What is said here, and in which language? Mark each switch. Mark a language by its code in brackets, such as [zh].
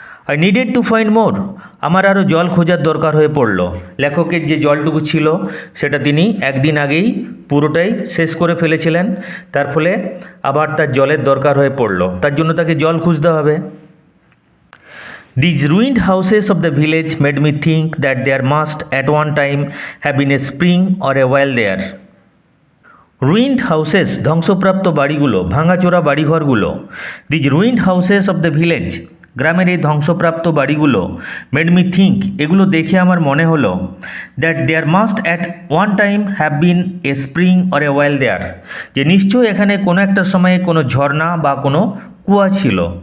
[en] I needed to find more, [bn] আমার আরও জল খোঁজার দরকার হয়ে পড়ল। লেখকের যে জলটুকু ছিল সেটা তিনি একদিন আগেই পুরোটাই শেষ করে ফেলেছিলেন, তার ফলে আবার তার জলের দরকার হয়ে পড়ল, তার জন্য তাকে জল খুঁজতে হবে। [en] These ruined houses of the village made me think that there must at one time have been a spring or a well there. Ruined houses, [bn] ধ্বংসপ্রাপ্ত বাড়িগুলো, ভাঙাচোরা বাড়িঘরগুলো, [en] these ruined houses of the village, [bn] গ্রামের এই ধ্বংসপ্রাপ্ত বাড়িগুলো, [en] made me think, [bn] এগুলো দেখে আমার মনে হলো, [en] that there must at one time have been a spring or a well there, [bn] যে নিশ্চয়ই এখানে কোনো একটা সময়ে কোনো ঝর্ণা বা কোনো কুয়া ছিল।